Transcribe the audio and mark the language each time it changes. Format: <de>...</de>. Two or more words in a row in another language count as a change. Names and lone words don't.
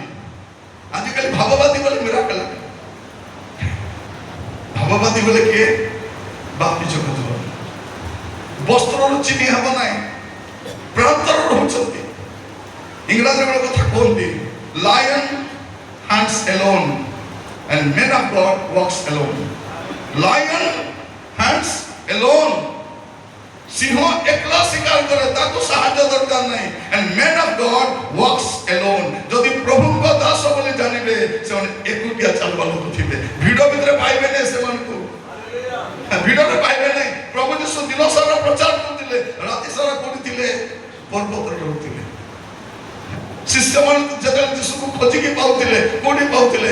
<or>ଆଜିକାଲି ଭାବବାଦୀ ବୋଲେ ମିରାକଲ, ଭାବବାଦୀ ବୋଲେ କିଏ? ବାପ୍ତିଜମ ଯୋହନ। ବସ୍ତ୍ରରୁ ଚିହ୍ନି ହେବ ନାହିଁ, ପ୍ରାନ୍ତର ରହୁଛନ୍ତି। ଇଂରାଜୀ ବେଳେ କଥା କୁହନ୍ତି,</or> <en>Lion hunts alone and men of God walks alone. Lion hunts alone.</en> <or>ସିଂହ ଏକଲା ଶିକାର କରେ, ତାକୁ ସାହାଯ୍ୟ ଦରକାର ନାହିଁ।</or> <en>and men of God walks alone.</en> <or>ଯଦି ପ୍ରଭୁଙ୍କ ଦାସ ବୋଲି ଜାଣିବେ ସେମାନେ ଏକୁଟିଆ ଚାଲବା ଲୋକ ଥିବେ। ଭିଡ଼ ଭିତରେ ପାଇବେ ନାହିଁ ସେମାନଙ୍କୁ, ଭିଡ଼ରେ ପାଇବେ ନାହିଁ। ପ୍ରଭୁ ଯୀଶୁ ଦିନ ସାରା ପ୍ରଚାର କରୁଥିଲେ, ରାତି ସାରା କରୁଥିଲେ, ପର୍ବତରେ ରହୁଥିଲେ। ଶିଷ୍ୟମାନେ ଯେତେବେଳେ ଯୀଶୁକୁ ଖୋଜିକି ପାଉଥିଲେ, କୋଉଠି ପାଉଥିଲେ?</or>